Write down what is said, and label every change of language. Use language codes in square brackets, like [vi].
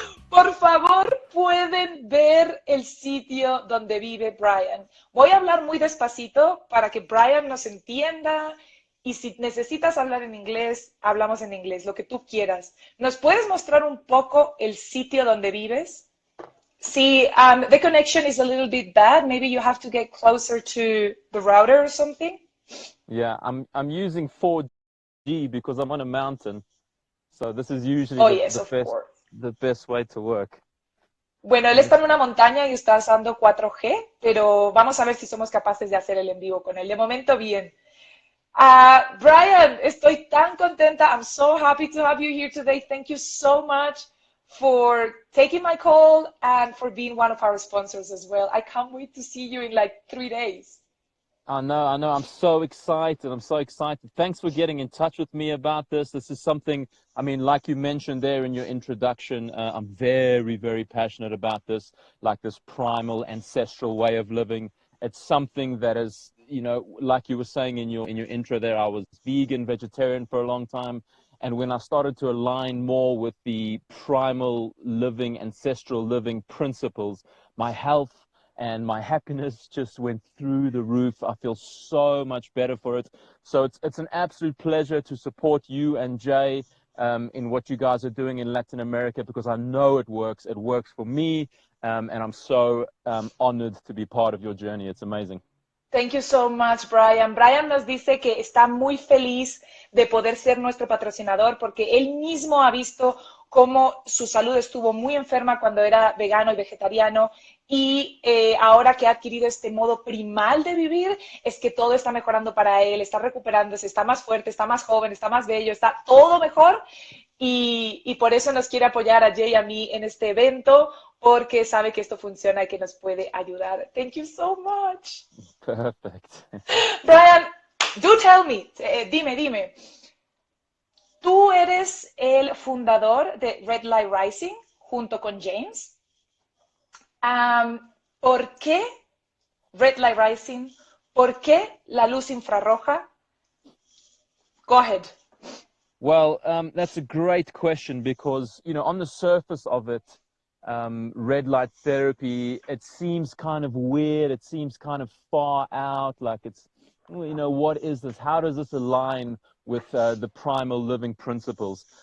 [es] Por favor, pueden ver el sitio donde vive Brian. Voy a hablar muy despacito para que Brian nos entienda. Y si necesitas hablar en inglés, hablamos en inglés, lo que tú quieras. ¿Nos puedes mostrar un poco el sitio donde vives? [en] See, the connection is a little bit bad. Maybe you have to get closer to the router or something. Yeah, I'm using 4G because I'm on a mountain. So this is usually the best way to work. [es] Bueno, él está en una montaña y está usando 4G, pero vamos a ver si somos capaces de hacer el en vivo con él. De momento, bien. Brian, estoy tan contenta. [en] I'm so happy to have you here today. Thank you so much for taking my call and for being one of our sponsors as well. I can't wait to see you in like 3 days. I know. I'm so excited. Thanks for getting in touch with me about this. This is something, I mean, like you mentioned there in your introduction, I'm very, very passionate about this, like this primal ancestral way of living. It's something that is, you know, like you were saying in your intro there, I was vegan, vegetarian for a long time. And when I started to align more with the primal living, ancestral living principles, my health and my happiness just went through the roof. I feel so much better for it. So it's an absolute pleasure to support you and Jay in what you guys are doing in Latin America, because I know it works. It works for me, and I'm so honored to be part of your journey. It's amazing. Thank you so much, Brian. [es] Brian nos dice que está muy feliz de poder ser nuestro patrocinador porque él mismo ha visto cómo su salud estuvo muy enferma cuando era vegano y vegetariano, y ahora que ha adquirido este modo primal de vivir, es que todo está mejorando para él, está recuperándose, está más fuerte, está más joven, está más bello, está todo mejor, y por eso nos quiere apoyar a Jay y a mí en este evento, porque sabe que esto funciona y que nos puede ayudar. [en] Thank you so much. Perfect. Brian, do tell me, dime. [es] Tú eres el fundador de Red Light Rising junto con James. ¿Por qué Red Light Rising? ¿Por qué la luz infrarroja? [en] Go ahead. Well, that's a great question because, you know, on the surface of it, red light therapy, it seems kind of weird. It seems kind of far out. Like it's, you know, what is this? How does this align with the primal living principles?